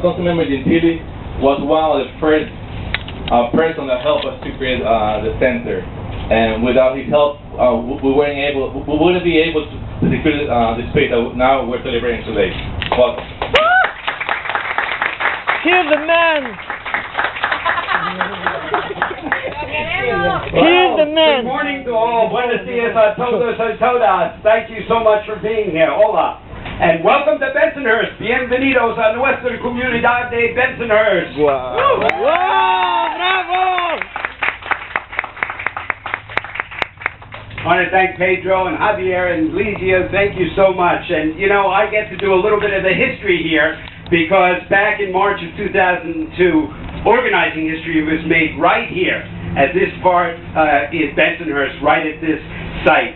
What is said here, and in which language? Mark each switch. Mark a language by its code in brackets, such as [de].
[en] Councilmember Gentile was one of the first person that helped us to create the center, and without his help, we wouldn't be able to secure the space that now we're celebrating today. Welcome. Here's the man! Here's the man! Good morning to all. [es] Buenos dias a todos y todas. [en] Thank you so much for being here. Hola. And welcome to Bensonhurst. [es] Bienvenidos a nuestra comunidad de Bensonhurst. Wow! Woo! Wow! Bravo! [en] I want to thank Pedro and Javier and Ligia. Thank you so much. And, you know, I get to do a little bit of the history here because back in March of 2002, organizing history was made right here at this part in Bensonhurst, right at this site.